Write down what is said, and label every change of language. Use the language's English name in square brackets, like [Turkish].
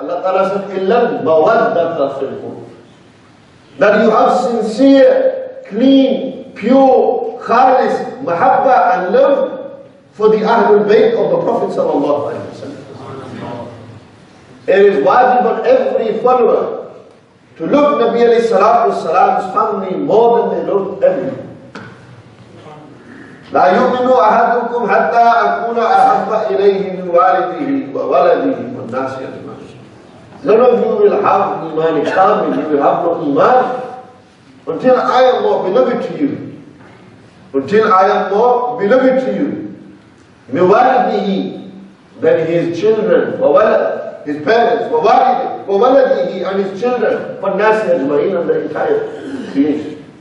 [English] Allah Ta'ala said, [Arabic] Illa al-mawaddata fil qurba. [English] That you have sincere, clean, pure, khalis, mahabba and love for the Ahlul Bayt of the Prophet sallallahu alaihi wasallam. It is wajib on every follower to love Nabi alayhi salatu wasalam's family more than they love everyone. [Arabic] لا يؤمن أحدكم حتى أكون أحب إليه من والده وولده والناس أجمعين. [English] None of you will have iman kamil, you will have no iman until I am more beloved to you. Until I am more beloved to you. [Arabic] من والده, [English] than his children, [Arabic] وولد, [English] his parents, [Arabic] ووالده, وولده [English] and his children, [Arabic] والناس أجمعين, [English] and the entire creation.